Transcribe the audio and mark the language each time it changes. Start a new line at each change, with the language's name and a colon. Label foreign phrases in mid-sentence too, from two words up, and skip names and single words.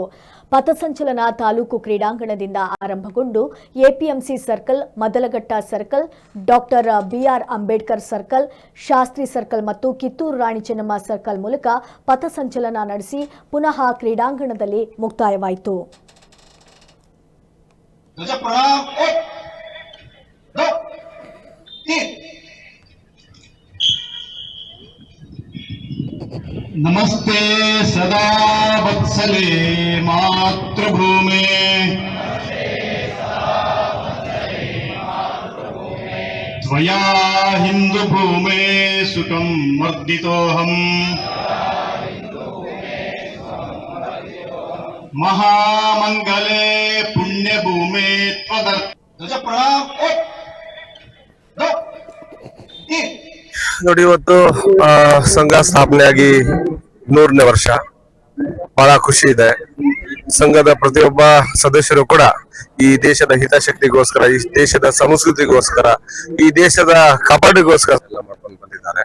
Kannada: ಪಥಸಂಚಲನ ತಾಲೂಕು ಕ್ರೀಡಾಂಗಣದಿಂದ ಆರಂಭಗೊಂಡು ಎಪಿಎಂಸಿ ಸರ್ಕಲ್, ಮದಲಘಟ್ಟ ಸರ್ಕಲ್, ಡಾಕ್ಟರ್ ಬಿಆರ್ ಅಂಬೇಡ್ಕರ್ ಸರ್ಕಲ್, ಶಾಸ್ತ್ರಿ ಸರ್ಕಲ್ ಮತ್ತು ಕಿತ್ತೂರು ರಾಣಿ ಚೆನ್ನಮ್ಮ ಸರ್ಕಲ್ ಮೂಲಕ ಪಥಸಂಚಲನ ನಡೆಸಿ ಪುನಃ ಕ್ರೀಡಾಂಗಣದಲ್ಲಿ ಮುಕ್ತಾಯವಾಯಿತು.
Sanskrit: नमस्ते सदा वत्सले मातृभूमे त्वया हिंदू भूमे सुखं वर्धितोऽहम् महामंगले पुण्यभूमे
Kannada: ನೋಡಿ, ಇವತ್ತು ಸಂಘ ಸ್ಥಾಪನೆಯಾಗಿ 100ನೇ ವರ್ಷ. ಬಹಳ ಖುಷಿ ಇದೆ. ಸಂಘದ ಪ್ರತಿಯೊಬ್ಬ ಸದಸ್ಯರು ಕೂಡ ಈ ದೇಶದ ಹಿತಾಸಕ್ತಿಗೋಸ್ಕರ, ಈ ದೇಶದ ಸಂಸ್ಕೃತಿಗೋಸ್ಕರ, ಈ ದೇಶದ ಕಾಪಾಡಿಗೋಸ್ಕರ ಎಲ್ಲ ಮಾಡ್ಕೊಂಡು ಬಂದಿದ್ದಾರೆ.